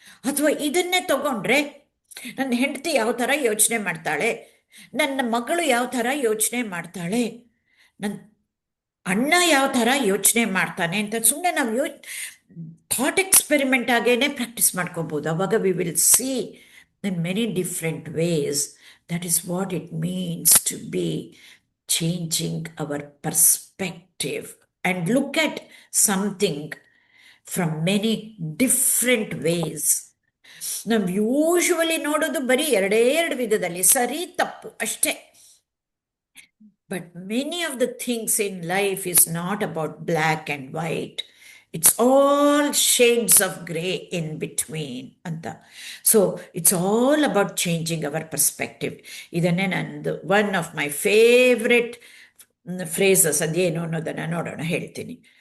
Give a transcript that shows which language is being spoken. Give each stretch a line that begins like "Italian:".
Kannada: ಅಥವಾ ಇದನ್ನೇ ತಗೊಂಡ್ರೆ ನನ್ನ ಹೆಂಡತಿ ಯಾವ ಥರ ಯೋಚನೆ ಮಾಡ್ತಾಳೆ, ನನ್ನ ಮಗಳು ಯಾವ ಥರ ಯೋಚನೆ ಮಾಡ್ತಾಳೆ, ನನ್ನ ಅಣ್ಣ ಯಾವ ಥರ ಯೋಚನೆ ಮಾಡ್ತಾನೆ ಅಂತ ಸುಮ್ಮನೆ ನಾವು ಥಾಟ್ ಎಕ್ಸ್ಪೆರಿಮೆಂಟ್ ಆಗೇನೆ ಪ್ರಾಕ್ಟೀಸ್ ಮಾಡ್ಕೋಬೋದು.
English: ಅವಾಗ we will see in many different ways. That is what it means to be changing our perspective and look at something from many different ways.
Kannada: ನಾವು ಯೂಶುವಲಿ ನೋಡೋದು ಬರೀ 2 ವಿಧದಲ್ಲಿ, ಸರಿ ತಪ್ಪು ಅಷ್ಟೇ.
English: But many of the things in life is not about black and white. It's all shades of gray in between anta. So it's all about changing our perspective.
Kannada: Idanne nandu
English: one of my favorite phrases
Kannada: ಅದೇನು ಅನ್ನೋದನ್ನು ನೋಡೋಣ, ಹೇಳ್ತೀನಿ.